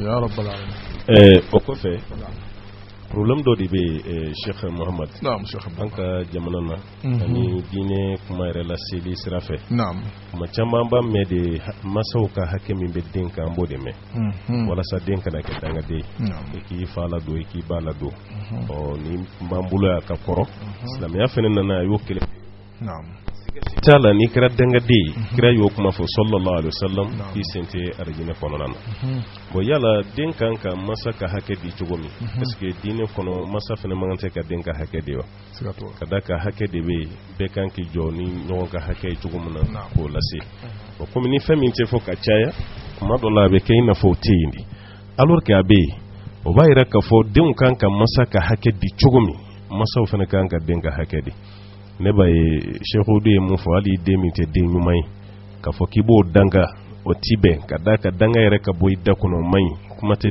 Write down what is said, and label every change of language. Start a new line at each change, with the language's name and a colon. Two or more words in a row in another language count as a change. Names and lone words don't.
Bambara: hɛrɛ o kɔfɛ problème dɔ de bɛ Sheikh Mohamad an ka jamana na ani diinɛ kuma yɛrɛ la seli sira fɛ kuma caman b'a mɛn de masaw ka hakɛ min bɛ den kan an b'o de mɛn walasa den kana kɛ dangaden i k'i fa ladon i k'i ba ladon ni b'an bolo y'a ka kɔrɔ silamɛya fana nana a y'o kelen t'a la n'i kɛra dangaden kira y'o kuma fɔ
Arabic: صلى الله عليه وسلم
Bambara: k'i sen tɛ arijinɛ kɔnɔna na bon yala den kan ka masa ka hakɛ di cogo min
French: est-ce que
Bambara: diinɛ kɔnɔ masa fana man kan tɛ ka den ka hakɛ di wa ka da ka hakɛ de bɛ bɛɛ kan k'i jɔ ni ɲɔgɔn ka hakɛ ye cogo min na k'o lase bon komi ni fɛn min tɛ fɔ ka caya kuma dɔ la a bɛ kɛ i n'a fɔ o tɛ yen de
French: alors que
Bambara: a bɛ yen o b'a yira k'a fɔ denw kan ka masa ka hakɛ di cogo min masaw fana kan ka den ka hakɛ di ne b'a ye Sheikh Hudu ye mun fɔ hali den min tɛ den ɲuman ye k'a fɔ k'i b'o danga o ti bɛn ka da ka danga yɛrɛ ka bɔ i da kɔnɔ o man ɲi kuma tɛ